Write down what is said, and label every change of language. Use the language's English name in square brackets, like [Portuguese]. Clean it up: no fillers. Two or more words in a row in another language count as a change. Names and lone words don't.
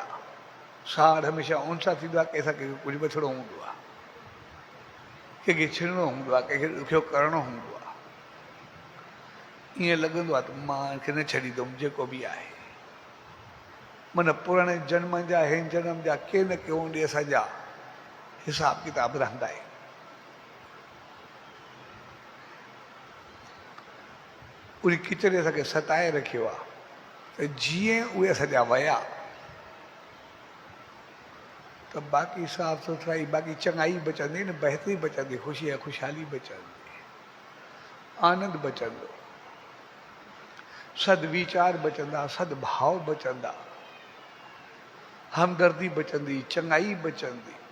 [Sindhi] साड़ हमेशह उन सां थींदो आहे कि असांखे कुझु वठिणो हूंदो आहे, कंहिंखे छिणणो हूंदो आहे, कंहिंखे ॾुखियो करिणो हूंदो आहे। ईअं लॻंदो आहे त मां हिनखे न छॾींदुमि जेको बि आहे। माना पुराणे जन्म जा हिन जन्म जा के न के हूंदे असांजा हिसाब किताब रहंदा आहिनि। उन किचिरे असांखे सताए रखियो आहे त जीअं उहे असांजा विया त बाक़ी साफ़ सुथराई, बाक़ी चङाई बचंदी न, बहितरी बचंदी, ख़ुशी ऐं ख़ुशहाली बचंदी, आनंद बचंदो, सदवीचार बचंदा, सदभाव बचंदा, हमदर्दी बचंदी, चङाई बचंदी।